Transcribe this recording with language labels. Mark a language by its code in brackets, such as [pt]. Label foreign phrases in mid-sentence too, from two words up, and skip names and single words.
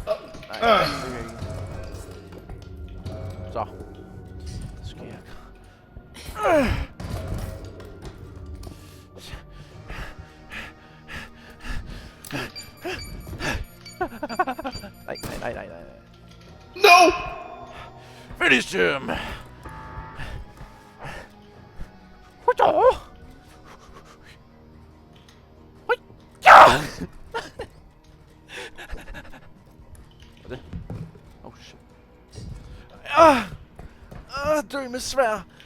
[da] Nej, det kan jeg ikke. Så. Så skal jeg... Nej. [en] No! Finish him! [da] Hvad er det? [en] Oh shit. [da] Dø med svær!